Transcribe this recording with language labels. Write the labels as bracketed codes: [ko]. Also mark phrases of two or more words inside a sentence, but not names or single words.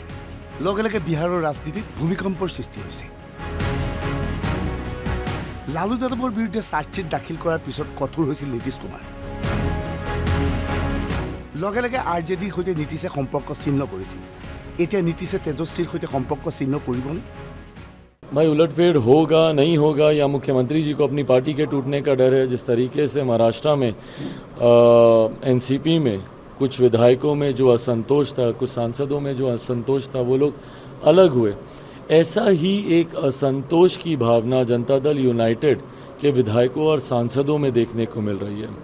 [as] লগে লগে বিহাৰৰ ৰাজনীতিত ভূমিকম্পৰ সৃষ্টি হৈছে। লালু যাদৱৰ বিৰুদ্ধে চাৰ্জশ্বিট দাখিল কৰাৰ পিছত কঠোৰ হৈছিল নীতিশ কুমাৰ। লগে লগে আৰজেডিৰ সৈতে নীতিশে সম্পৰ্ক ছিন্ন কৰিছিল। এতিয়া নীতিশে তেজস্বীৰ সৈতে সম্পৰ্ক ছিন্ন কৰিবনে? [hi] भाई उलटफेर होगा नहीं होगा या मुख्यमंत्री जी को अपनी पार्टी के टूटने का डर है। जिस तरीके से महाराष्ट्र में एनसीपी में कुछ विधायकों में जो असंतोष था, कुछ सांसदों में जो असंतोष था, वो लोग अलग हुए, ऐसा ही एक असंतोष की भावना जनता दल यूनाइटेड के विधायकों और सांसदों में देखने को मिल रही है।